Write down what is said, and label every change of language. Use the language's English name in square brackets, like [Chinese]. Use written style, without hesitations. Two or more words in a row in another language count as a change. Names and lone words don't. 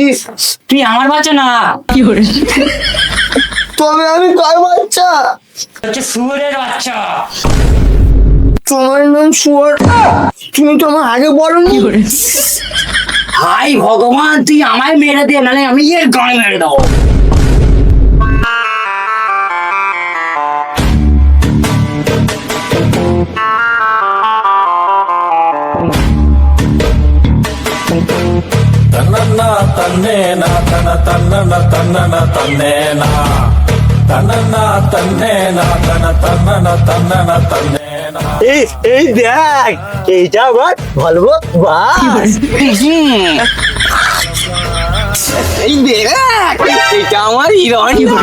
[Bangla] তুই আমার বাচ্চা না, কি করে? তবে আমি কার বাচ্চা? হচ্ছে শুয়োরের বাচ্চা। তোমার নাম শুয়ার? তুমি তো আমার আগে বলনি। হাই ভগবান, তুই আমায় মেরে দে, নাহলে আমি এর গায়ে মেরে দেবো। ತನ್ನ ತನ್ನೇನ ತನ ತನ್ನನ ತನ್ನನ ತನ್ನೇನ ತನ್ನ ತನ್ನೇನ ತನ ತನ್ನನ ತನ್ನನ ತನ್ನೇನ এই এই দেখ, এইটা আমার ভলভো বাস। এই দেখ, এটা আমার হিরোইন।